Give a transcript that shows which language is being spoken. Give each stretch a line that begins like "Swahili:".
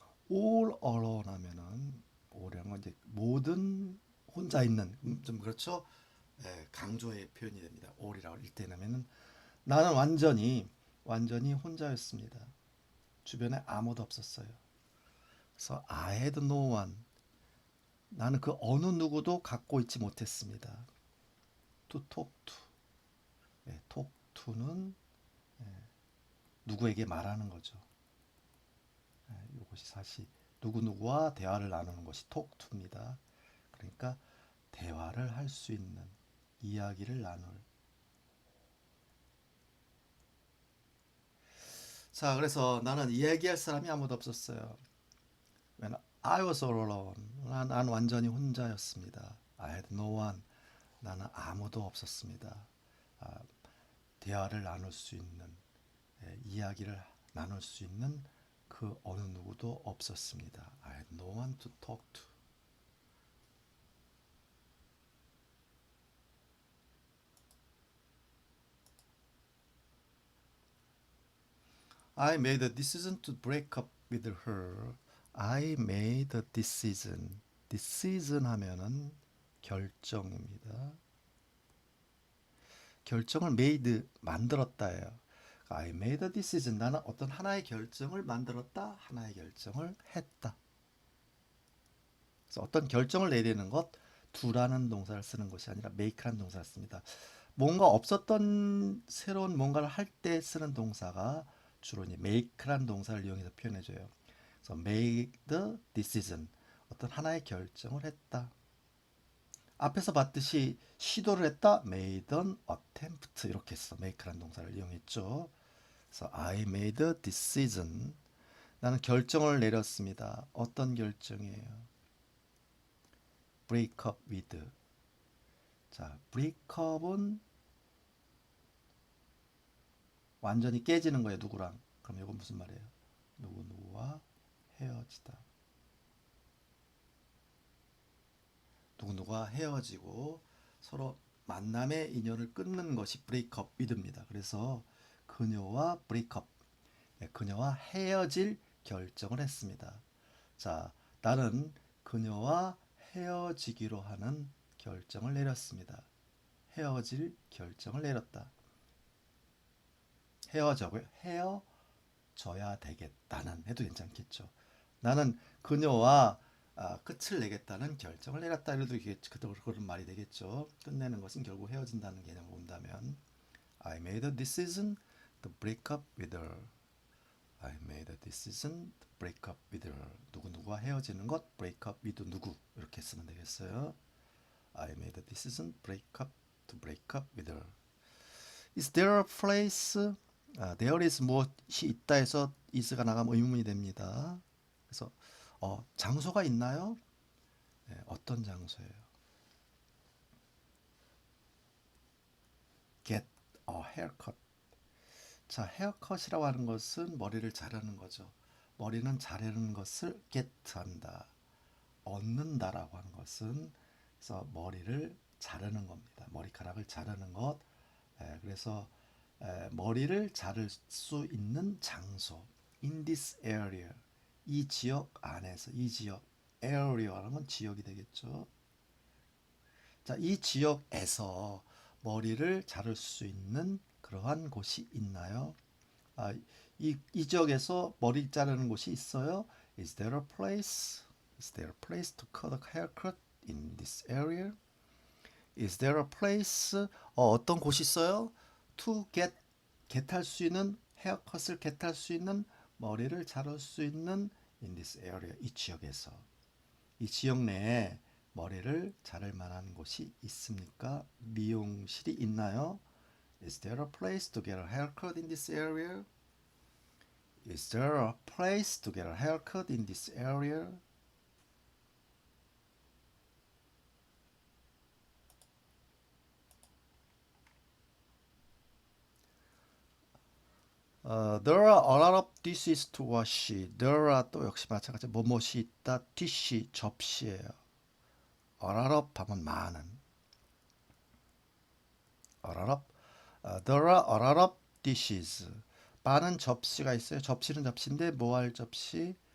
English: all alone
Korean: 하면은 all이라는 건 이제 모든 혼자 있는 좀 그렇죠. 예, 강조의 표현이 됩니다. all이라고 할 때는 나는 완전히 혼자였습니다. 주변에 아무도 없었어요. 그래서
English: I had no one.
Korean: 나는 그 어느 누구도 갖고 있지 못했습니다.
English: To talk to.
Korean: 예,
English: talk to
Korean: 는 누구에게 말하는 거죠. 이것이 사실 누구누구와 대화를 나누는 것이
English: talk to
Korean: 입니다. 그러니까 대화를 할 수 있는, 이야기를 나눌. 자, 그래서 나는 이야기할 사람이 아무도 없었어요.
English: When I was all alone.
Korean: 난 완전히 혼자였습니다.
English: I had no one.
Korean: 나는 아무도 없었습니다. 아, 대화를 나눌 수 있는, 이야기를 나눌 수 있는 그 어느 누구도 없었습니다.
English: I had no one to talk to. I made a decision to break up with her. I made a decision.
Korean: decision 하면은 결정입니다. 결정을 made 만들었다예요. I made a decision. 나는 어떤 하나의 결정을 만들었다. 하나의 결정을 했다. 그래서 어떤 결정을 내리는 것 do라는 동사를 쓰는 것이 아니라 make라는 동사를 씁니다. 뭔가 없었던 새로운 뭔가를 할 때 쓰는 동사가 주로 이제 make라는 동사를 이용해서 표현해줘요. 그래서
English: made the decision.
Korean: 어떤 하나의 결정을 했다. 앞에서 봤듯이 시도를 했다.
English: made an attempt
Korean: 이렇게 해서 make라는 동사를 이용했죠. 그래서
English: I made a decision.
Korean: 나는 결정을 내렸습니다. 어떤 결정이에요?
English: break up with.
Korean: 자,
English: break up
Korean: 은 완전히 깨지는 거예요. 누구랑? 그럼 이건 무슨 말이에요? 누구누구와 헤어지다. 누구누구와 헤어지고 서로 만남의 인연을 끊는 것이
English: break up with
Korean: 입니다. 그래서 그녀와 break up, 그녀와 헤어질 결정을 했습니다. 자, 나는 그녀와 헤어지기로 하는 결정을 내렸습니다. 헤어질 결정을 내렸다. 헤어져고요. 헤어져야 되겠다는 해도 괜찮겠죠. 나는 그녀와 끝을 내겠다는 결정을 내렸다 이래도 이게 그런 말이 되겠죠. 끝내는 것은 결국 헤어진다는 개념을 본다면
English: I made a decision to break up with her. I made a decision to break up with her.
Korean: 누구누구와 헤어지는 것
English: break up with
Korean: 누구 이렇게 쓰면 되겠어요.
English: I made a decision to break up with her. Is there a place? there is
Korean: 무엇이 있다 해서 is가 나가면 의문문이 됩니다. 그래서 장소가 있나요? 네, 어떤 장소예요? Get
English: haircut.
Korean: 자, haircut이라고 하는 것은 머리를 자르는 거죠. 머리는 자르는 것을 get한다. 얻는다라고 하는 것은 그래서 머리를 자르는 겁니다. 머리카락을 자르는 것. 그래서 머리를 자를 수 있는 장소.
English: In this area.
Korean: 이 지역 안에서 이 지역 area라는 건 지역이 되겠죠. 자, 이 지역에서 머리를 자를 수 있는 그러한 곳이 있나요? 아, 이 지역에서 머리 자르는 곳이 있어요?
English: Is there a place? Is there a place to cut a haircut in this area? Is there a place?
Korean: 어떤 곳이 있어요?
English: To get
Korean: 할 수 있는 헤어컷을 get 할 수 있는 머리를 자를 수 있는
English: in this area
Korean: 이 지역에서 이 지역 내에 머리를 자를 만한 곳이 있습니까? 미용실이 있나요?
English: Is there a place to get a haircut in this area? Is there a place to get a haircut in this area? There are a lot of dishes to wash. There are
Korean: 또 역시 마찬가지 뭐뭇이 있다. dish 접시예요.
English: A lot of
Korean: 하면 많은.
English: A lot of. There are a lot of dishes.
Korean: 많은 접시가 있어요. 접시는 접시인데 뭐 할 접시?